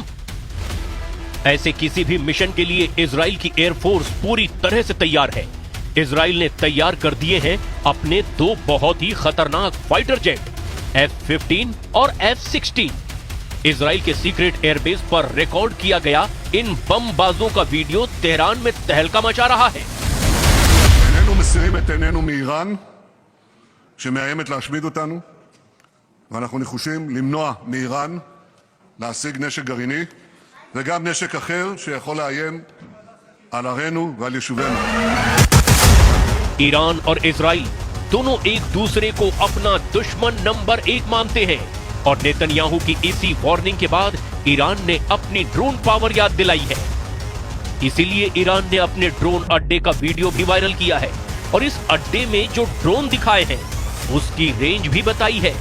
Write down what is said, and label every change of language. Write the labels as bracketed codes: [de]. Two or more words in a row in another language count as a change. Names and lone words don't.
[hi] ऐसे किसी भी मिशन के लिए इजराइल की एयरफोर्स पूरी तरह से तैयार है। इजराइल ने तैयार कर दिए हैं अपने दो बहुत ही खतरनाक फाइटर जेट F-15 और F-16। इजराइल के सीक्रेट एयरबेस पर रिकॉर्ड किया गया इन बमबाजों का वीडियो तेहरान में तहलका मचा रहा है। [he] איננו מסירים את עינינו מאיראן שמאיימת להשמיד אותנו, ואנחנו נחושים למנוע מאיראן להשיג נשק גרעיני וגם נשק אחר שיכול לאיים על ערינו ועל יישובינו. [hi] ईरान और इजराइल दोनों एक दूसरे को अपना दुश्मन नंबर 1 मानते हैं और नेतन्याहू की इसी वार्निंग के बाद ईरान ने अपनी ड्रोन पावर याद दिलाई है। इसीलिए ईरान ने अपने ड्रोन अड्डे का वीडियो भी वायरल किया है और इस अड्डे में जो ड्रोन दिखाए हैं उसकी रेंज भी बताई है।